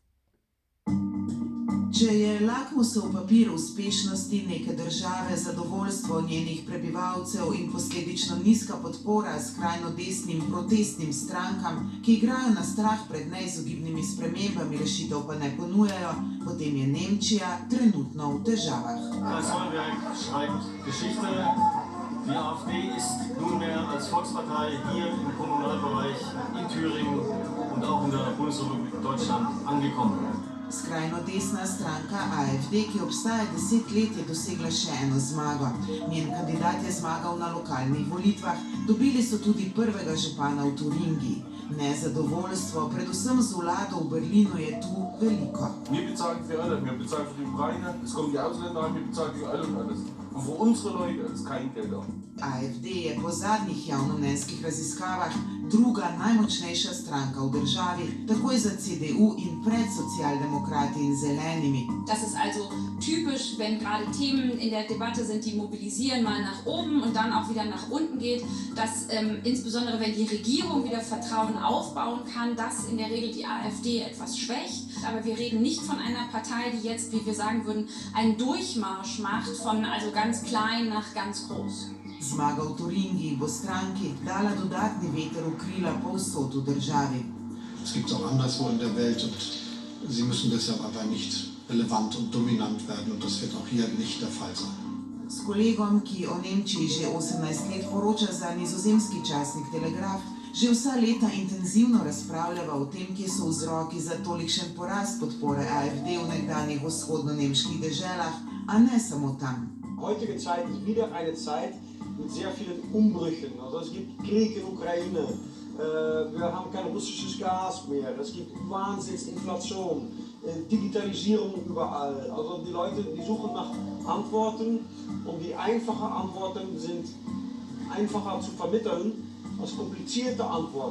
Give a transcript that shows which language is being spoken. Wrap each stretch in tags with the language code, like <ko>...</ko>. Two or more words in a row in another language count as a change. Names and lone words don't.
<sl>Če je lakmusov papir uspešnosti neke države zadovoljstvo njenih prebivalcev in posledično nizka podpora skrajno desnim protestnim strankam, ki igrajo na strah pred neizogibnimi spremembami, rešitev pa ne ponujajo, potem je Nemčija trenutno v težavah.</sl> <de>Sonneberg schreibt Geschichte. Die AfD ist nunmehr als Volkspartei hier im Kommunalbereich in Thüringen und auch in der Bundesrepublik Deutschland angekommen.</de> <sl>Skrajno desna stranka AfD, ki obstaja 10 let, je dosegla še eno zmago. Njen kandidat je zmagal na lokalnih volitvah, dobili so tudi prvega župana v Turingiji. Nezadovoljstvo, predvsem z vlado v Berlinu, je tu veliko.</sl> <de>Wir bezahlen für alle, wir bezahlen für die Ukraine, es kommen die Ausländer an, wir bezahlen für alle und alles. Und für unsere Leute ist kein Geld da.</de> <sl>AfD je po zadnjih javnomnenjskih raziskavah druga najmočnejša stranka v državi, takoj za CDU in pred Socialdemokrati in Zelenimi.</sl> <de>Das ist also typisch, wenn gerade Themen in der Debatte sind, die mobilisieren, mal nach oben und dann auch wieder nach unten geht, dass insbesondere wenn die Regierung wieder Vertrauen aufbauen kann, dass in der Regel die AfD etwas schwächt. Aber wir reden nicht von einer Partei, die jetzt, wie wir sagen würden, einen Durchmarsch macht, von also ganz klein nach ganz groß.</de> <sl>Zmaga v Turingiji bo stranki dala dodatni veter v krila povsod v državi.</sl> <de>Es gibt es auch anderswo in der Welt und sie müssen deshalb aber nicht relevant und dominant werden und das wird auch hier nicht der Fall sein.</de> <sl>S kolegom, ki o Nemčiji že 18 let poroča za nizozemski časnik Telegraf, že vsa leta intenzivno razpravljava o tem, kje so vzroki za tolikšen porast podpore AfD v nekdanjih vzhodno-nemških deželah, a ne samo tam.</sl> <de>Heutige Zeit ist wieder eine Zeit mit sehr vielen Umbrüchen. Also es gibt Krieg in Ukraine, wir haben kein russisches Gas mehr, es gibt Wahnsinnsinflation, Digitalisierung überall. Also die Leute, die suchen nach Antworten und die einfachen Antworten sind einfacher zu vermitteln als komplizierte Antworten.</de>